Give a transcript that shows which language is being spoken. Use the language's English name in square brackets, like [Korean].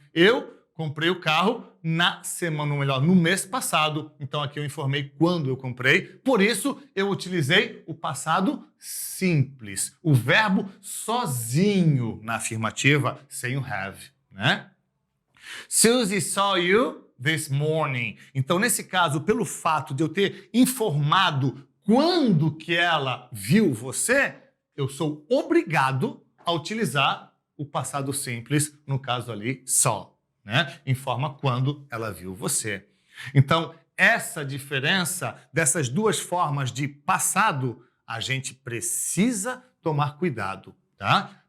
[Portuguese] Eu comprei o carro na semana, ou melhor, no mês passado. Então aqui eu informei quando eu comprei. Por isso eu utilizei o passado simples, o verbo sozinho na afirmativa, sem o have, né? [English] Susie saw you this morning. [Portuguese] Então, nesse caso, pelo fato de eu ter informado quando que ela viu você, eu sou obrigado a utilizar o passado simples, no caso ali, saw, né? Informa quando ela viu você. Então, essa diferença dessas duas formas de passado, a gente precisa tomar cuidado, tá?